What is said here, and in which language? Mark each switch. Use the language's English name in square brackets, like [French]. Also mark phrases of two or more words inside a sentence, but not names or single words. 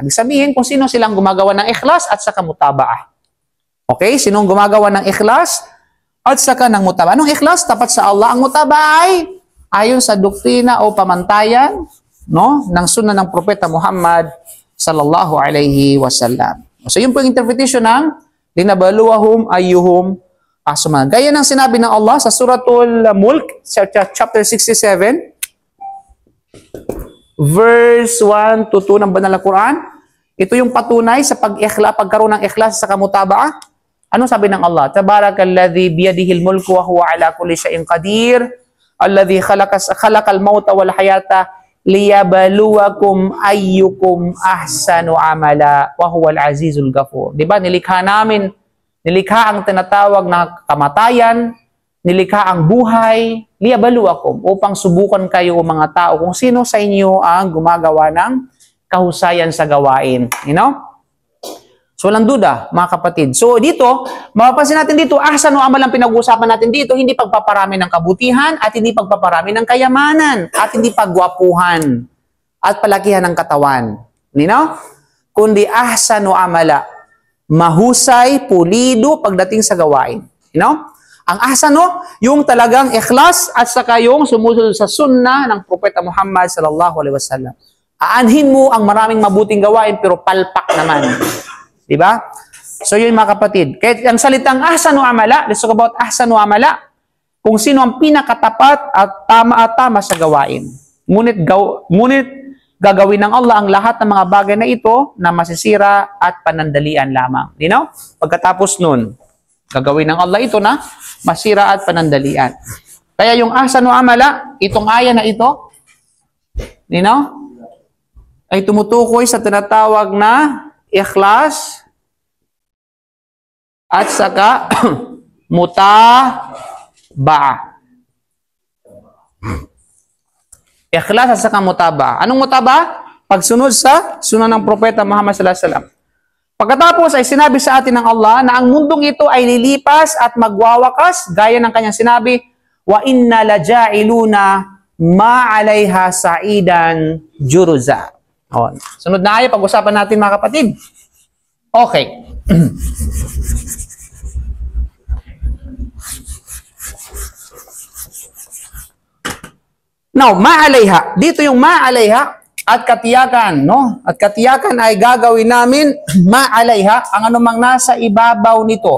[Filipino] Ibig sabihin kung sino silang gumagawa ng ikhlas at saka mutabaa. Okay? Sinong gumagawa ng ikhlas at saka ng mutabaa. Anong ikhlas? Tapat sa Allah. Ang mutabaa ay ayon sa doktrina o pamantayan ng sunnah ng Propeta Muhammad [Arabic] صلى الله عليه وسلم. [Filipino] So yun po yung interpretation ng [Arabic] لنبلوهم أيهم أحسن. [Filipino] Gaya ng sinabi ng Allah sa Suratul Mulk, [English] chapter 67, verse 1 to 2 [Filipino] ng Banal na Quran. Ito yung patunay sa pagkaroon ng ikhlas sa kamutabaa. Ano sabi ng Allah? [Arabic] تبارك الذي بيده الملك وهو على كل شيء قدير الذي خلق الموت والحياة ليبلوكم أيكم أحسن عملا وهو العزيز الغفور. [Filipino] Di ba? Nilikha ang tinatawag na kamatayan, nilikha ang buhay, liyabluwakum, upang subukan kayo mga tao kung sino sa inyo ang gumagawa ng kahusayan sa gawain. [English] You know? [Filipino] So, walang duda, mga kapatid. So, dito, mapapansin natin dito, [Arabic] أحسن عمل [Filipino] ang pinag-uusapan natin dito, hindi pagpaparami ng kabutihan, at hindi pagpaparami ng kayamanan, at hindi pagwapuhan, at palakihan ng katawan. [English] You know? [Filipino] Kundi [Arabic] أحسن عملا, [Filipino] mahusay, pulido pagdating sa gawain. [English] You know? [Filipino] Ang ahsanu, yung talagang ikhlas at saka yung sumusunod sa sunnah ng Propeta Muhammad [Arabic] صلى الله عليه وسلم. [Filipino] Aanhin mo ang maraming mabuting gawain pero palpak naman. Diba? So yun mga kapatid. Kaya ang salitang [Arabic] أحسن عملا, [English] let's talk about [Arabic] أحسن عملا, [Filipino] kung sino ang pinakatapat at tama sa gawain. Ngunit gagawin ng Allah ang lahat ng mga bagay na ito na masisira at panandalian lamang. [English] You know? [Filipino] Pagkatapos nun, gagawin ng Allah ito na masira at panandalian. Kaya yung [Arabic] أحسن عملا, [Filipino] itong aya na ito, [English] you know, [Filipino] ay tumutukoy sa tinatawag na ikhlas at saka mutabaa. Ikhlas at saka mutaba. Anong mutaba? Pagsunod sa sunod ng propeta Muhammad [Arabic] صلى الله عليه وسلم. [Filipino] Pagkatapos ay sinabi sa atin ng Allah na ang mundong ito ay lilipas at magwawakas gaya ng kanyang sinabi, [Arabic] وإنا لجاعلون ما عليها صعيدا جرزا. [Filipino] Oh, sunod na ayo pag-usapan natin mga kapatid. Okay. Now, ma'alayha. Dito yung ma'alayha at katiyakan, no? At katiyakan ay gagawin namin ma'alayha ang anumang nasa ibabaw nito.